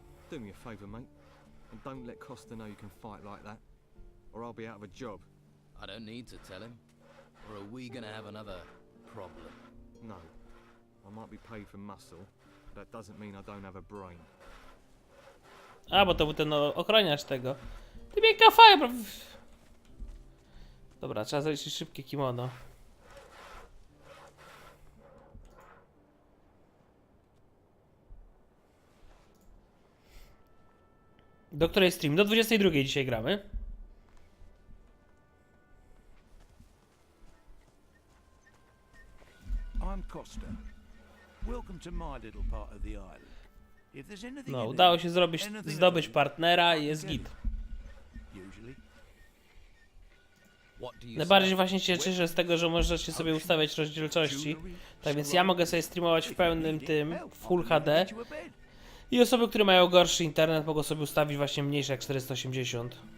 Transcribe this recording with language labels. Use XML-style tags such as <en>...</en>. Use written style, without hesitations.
<en>Do me a favour, mate, and don't let Costa know you can fight like that, or I'll be out of a job. I don't need to tell him. Or are we gonna have another problem? No. I might be paid for muscle, but that doesn't mean I don't have a brain.</en> <pl>A, bo to był ten ochroniarz tego. Ty mnie kafają. Dobra, trzeba zaliczyć szybkie kimono. Do której stream? Do 22 dzisiaj gramy.</pl> <en>I'm Costa. Welcome to my little part of the island. If there's anything</en> <pl>No, udało się zdobyć partnera i jest git. Najbardziej właśnie się cieszę z tego, że możecie sobie ustawiać rozdzielczości. Tak więc ja mogę sobie streamować w pełnym tym, w Full HD. I osoby, które mają gorszy internet, mogą sobie ustawić właśnie mniejsze jak 480.</pl>